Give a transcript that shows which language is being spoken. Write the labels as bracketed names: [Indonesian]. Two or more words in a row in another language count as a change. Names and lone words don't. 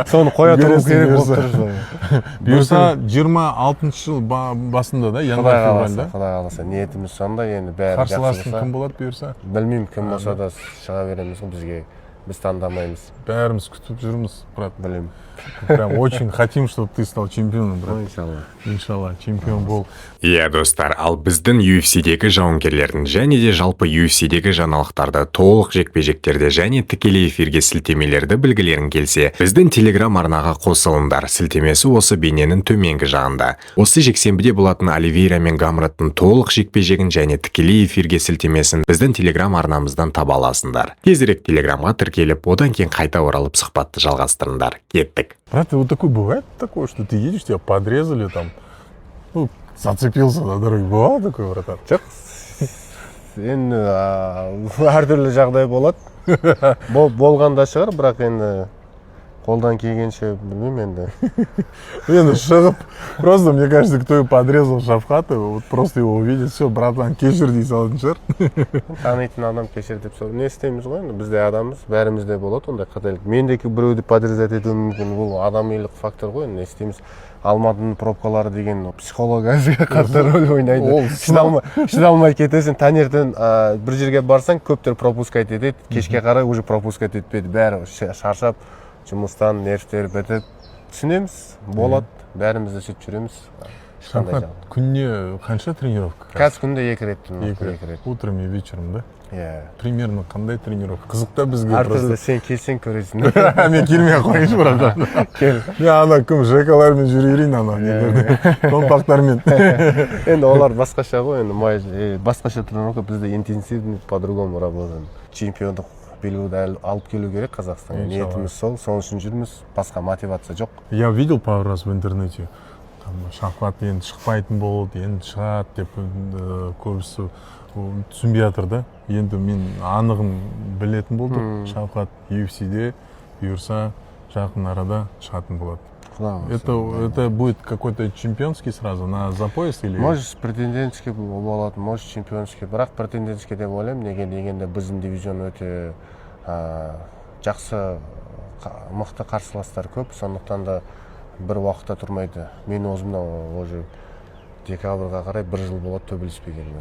[Kazakh] Соны қоя тұру керек болып тұр. Бұйырса 26 жыл басында да, январь-февральда. Құдай қаласа, ниетіміз сонда, енді бәрі жақсы болса. Қарсыласың кім болады бұйырса? Білмеймін, кім болса да шыға береміз ғой, бізге. Біз таңдамаймыз. Бәріміз күтіп жүрміз, брат. Білемін. [Russian] Прям очень хотим, чтобы ты стал чемпионом, брат. [Kazakh] Иншалла, чемпион бол. Иә достар, ал біздің UFC-дегі жауынгерлердің және де жалпы UFC-дегі жаңалықтарды, толық жекпе-жектерді және тікелей эфирге сілтемелерді білгілерің келсе, біздің Telegram арнаға қосылыңдар. Сілтемесі осы бейненің төменгі жағында. Осы жексенбіде болатын Оливейра мен Гамроттың толық жекпе-жегін және тікелей эфирге сілтемесін біздің Telegram арнамыздан таба аласыңдар. Тезірек Телеграмға тіркеліп, одан кейін қайта оралып сұхбатты жалғастырыңдар. Кеттік. [Russian] Брат, вот такое бывает такое, что ты едешь, тебя подрезали там, ну, зацепился на дороге. Бывало такое, братан? [Kazakh] Жоқ, енді әртүрлі жағдай болады. Болғанда шығар, бірақ енді қолдан келгенше білмеймін енді. Енді шығып, [Russian] просто, мне кажется, кто подрезал Шавката, вот просто его увидит, все, [Kazakh] братан, кешір дей салатын шығар. Танитын адам кешір деп сол. Не істейміз ғой енді, бізде адамыз, бәрімізде болады ондай қателік. Мен де біреуді подрезать етуі мүмкін, бұл адамилық фактор ғой, не істейміз. Алматының пробкалары деген психологияға қатты рөл ойнайды. Шыдалмай кетесің, таңертең бір жерге барсаң, көптер пропускать етеді, кешке қарай [Russian] уже пропускать [Kazakh] етпейді, бәрі шаршап, жұмыстан нервтер бітіп. Түсінеміз, болады, бәрімізді сөйтіп жүреміз. Шавкат, күнне қанша тренировка? Қазір күнде 2 рет. [Russian] Утром и вечером, да? [Kazakh] Иә. Примерно қандай тренировка? Қызықта бізге әртүрлі, сен келсең көресің. Мен келмей қойыңшы, братан. Кел. Мен ана кім жекалармен жүререйін, томпақтармен. Енді олар басқаша ғой, енді басқаша тренировка, бізде [Russian] интенсивный, по-другому работаем. [Kazakh] Чемпиондық белбеуді алып келу керек Қазақстанға. Ниетіміз сол үшін жүрміз, басқа мотивация жоқ. [Russian] Я видел пару раз в интернете, [Kazakh] Шавкат енді шықпайтын болды, енді шығады деп көбісі түсінбей жатыр да. Енді мен анығын білетін болдым. Шавкат UFC-де бұйырса жақын арада шығатын болады. [Russian] Это будет какой-то чемпионский сразу на за пояс или? Может претендентский [Kazakh] болады, [Russian] может чемпионский. [Kazakh] Бірақ претендентский деп ойлаймын, неге дегенде біздің дивизион өте жақсы, мықты қарсыластар көп, сондықтан да бір уақытта тұрмайды. Мен өзімде уже декабрға қарай 1 жыл болады төбелеспегеніне.